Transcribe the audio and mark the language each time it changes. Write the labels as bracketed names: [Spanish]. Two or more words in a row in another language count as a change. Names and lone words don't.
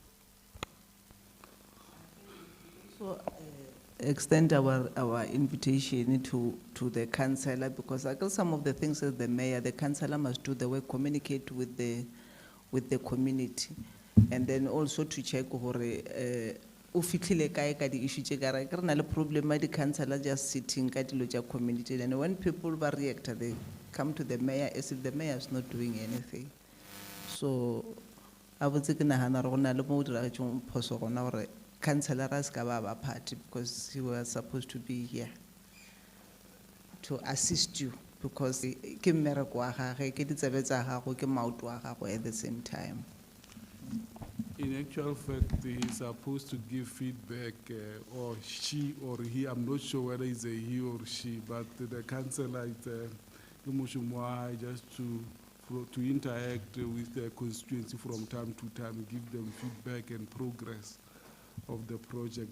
[English] So, extend our invitation to the councillor, because I guess some of the things that the mayor, the councillor must do the work, communicate with the community, and then also to check [Northern Sotho] o fitlhile kae ka di issue tse ka re na le [English] problem di councillor just sitting [Northern Sotho] ka dilo tša [English] community, and when people react, they come to the mayor as if the mayor is not doing anything. So I would say [Northern Sotho] ke nagana re go na le mo diragetseng phoso gona gore councillor a ska ba party, [English] because he was supposed to be here to assist you, because [Northern Sotho] ke mmereko wa gagwe, ke ditsebe tsa gago, ke maoto wa gago [English] at the same time. In actual fact, he's supposed to give feedback, or she or he, I'm not sure whether it's a he or she, but the councillor is just to interact with the constituency from time to time, give them feedback and progress of the project.